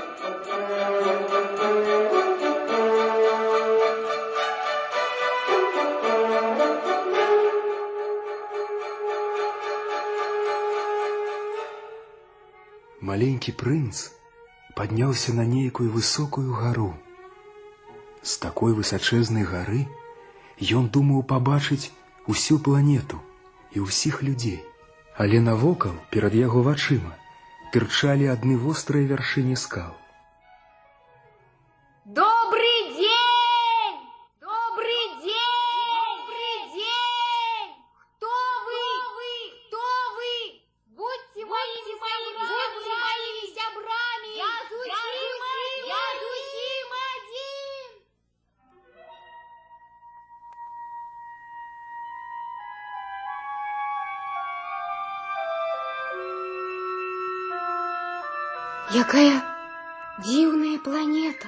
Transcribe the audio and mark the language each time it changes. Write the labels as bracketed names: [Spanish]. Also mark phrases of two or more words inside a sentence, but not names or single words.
[Belarusian] Маленькі прынц падняўся на нейкую высокую гару. З такой высачэзнай гары ён думаў пабачыць усю планету і ўсіх людзей. Але навокал, перад яго вачыма, тырчалі адны вострыя вяршыні скал. [Russian] Добрый день! Добрый день! Добрый день! Кто вы? Кто вы? Будьте моими зябрами! [Belarusian] Я зусім один! Якая дзіўная планета.